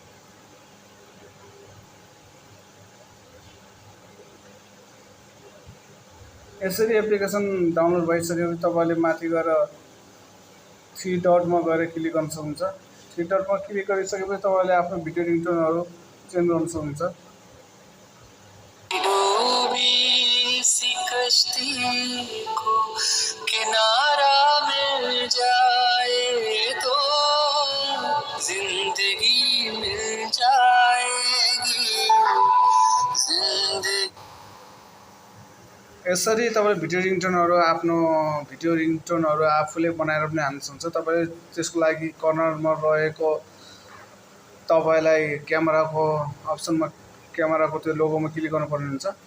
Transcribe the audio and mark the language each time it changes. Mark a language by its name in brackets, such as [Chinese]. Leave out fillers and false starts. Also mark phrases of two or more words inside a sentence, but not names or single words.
[Nepali] यसरी [English] application download [Nepali] भइसकेपछि तपाईले माथि गएर 3 डटमा गएर क्लिक गर्न सक्नुहुन्छ। 3 डटमा क्लिक गरिसकेपछि तपाईले आफ्नो [English] video ringtones [Nepali] चेन्ज गर्न सक्नुहुन्छ। [Hindi] किनारा मिल जाए तो जिंदगी मिल जाएगी। [Nepali] यसरी तपाईले [English] video ringtones [Nepali] आफूले बनाएर पनि हाल्न सक्नुहुन्छ। तपाईले त्यसको लागि कर्नरमा रहेको तपाईलाई क्यामेराको अप्सनमा क्यामेराको त्यो लोगोमा क्लिक गर्नुपर्ने हुन्छ।